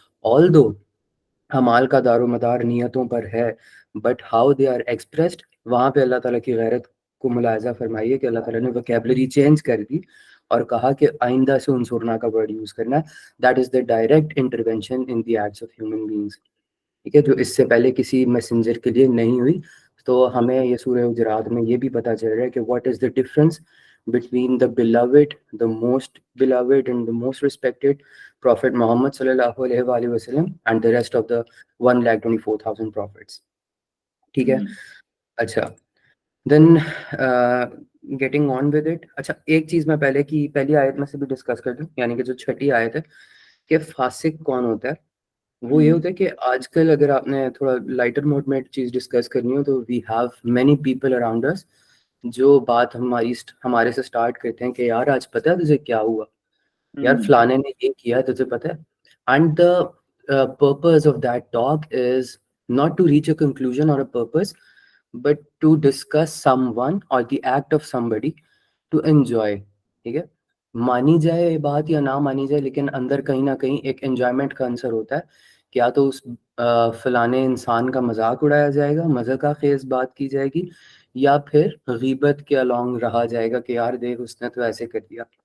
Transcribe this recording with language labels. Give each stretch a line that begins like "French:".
Urdu: آلدو اعمال کا دار و مدار نیتوں پر ہے،
English: but how they are expressed,
Urdu: وہاں پہ اللہ تعالیٰ کی غیرت کو ملاحظہ فرمائیے کہ اللہ تعالیٰ نے وکیبلری چینج کر دی اور کہا کہ آئندہ سے انصرنا کا ورڈ یوز کرنا ہے.
English: That is the direct intervention in the acts of human beings.
Urdu: ٹھیک ہے، جو اس سے پہلے کسی میسنجر کے لیے نہیں ہوئی. تو ہمیں یہ سورہ حجرات میں یہ بھی پتہ چل رہا ہے
English: کہ what is the difference between the beloved, the most beloved and the most respected Prophet Muhammad sallallahu alaihi wa sallam and the rest of the 1,24,000 prophets.
Urdu: ٹھیک ہے، اچھا
English: Then getting on with it.
Urdu: اچھا ایک چیز میں پہلی آیت میں سے بھی ڈسکس کر دوں، یعنی کہ جو چھٹی آیت ہے کہ فاسق کون ہوتا ہے. وہ یہ ہوتا ہے کہ آج کل اگر آپ نے تھوڑا لائٹر موڈ میں چیز ڈسکس کرنی ہو تو
English: we have many people around اس
Urdu: جو بات ہمارے سے سٹارٹ کرتے ہیں کہ یار آج پتہ ہے تجھے کیا ہوا، یار فلانے نے یہ کیا تجھے پتہ ہے.
English: And the purpose of that talk is not to reach a conclusion or a purpose but to discuss someone or the act of somebody to enjoy.
Urdu: ٹھیک ہے، مانی جائے بات یا نہ مانی جائے لیکن اندر کہیں نہ کہیں ایک انجوائمنٹ کا عنصر ہوتا ہے. کیا تو اس فلانے انسان کا مذاق اڑایا جائے گا، مذاق خیز بات کی جائے گی، یا پھر غیبت کے along رہا جائے گا کہ یار دیکھ اس نے تو ایسے کر دیا.